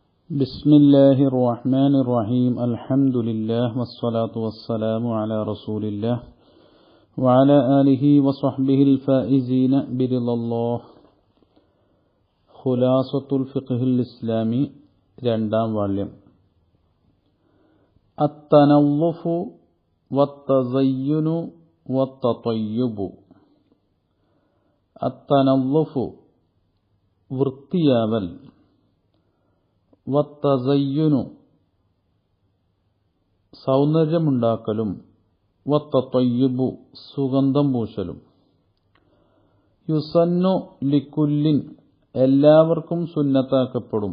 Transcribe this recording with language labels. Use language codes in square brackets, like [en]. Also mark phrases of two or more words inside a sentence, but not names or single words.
[ar] بسم الله الرحمن الرحيم الحمد لله والصلاة والسلام على رسول الله وعلى آله وصحبه الفائزين برضا الله. خلاصة الفقه الإسلامي [ml] രണ്ടാം വാള്യം. [ar] التنظف والتزين والتطيب. [ml] التنظف വൃത്തിയാവൽ, വത്തസയ്യുനു സൗന്ദര്യമുണ്ടാക്കലും, വത്തത്വയ്യുബു സുഗന്ധം പൂശലും. [ar] يسن لكل [ml] എല്ലാവർക്കും സുന്നത്താക്കപ്പെടും.